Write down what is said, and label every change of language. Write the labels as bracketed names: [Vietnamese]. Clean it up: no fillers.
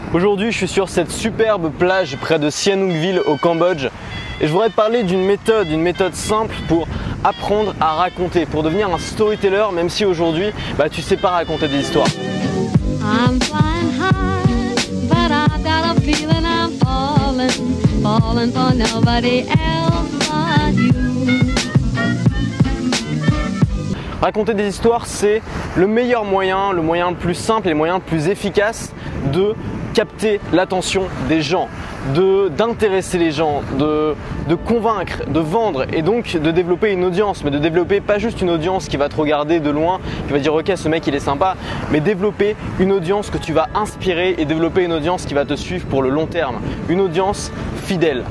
[French] Aujourd'hui, je suis sur cette superbe plage près de Sihanoukville au Cambodge et je voudrais te parler d'une méthode simple pour apprendre à raconter, pour devenir un storyteller, même si aujourd'hui, tu sais pas raconter des histoires. [English] I'm flying high, but I've got a feeling I'm falling for nobody else but you. [French] Raconter des histoires, c'est le meilleur moyen, le moyen le plus simple et le moyen le plus efficace de capter l'attention des gens, d'intéresser les gens, de convaincre, de vendre et donc de développer une audience, mais de développer pas juste une audience qui va te regarder de loin, qui va dire ok ce mec il est sympa, mais développer une audience que tu vas inspirer et développer une audience qui va te suivre pour le long terme, une audience fidèle.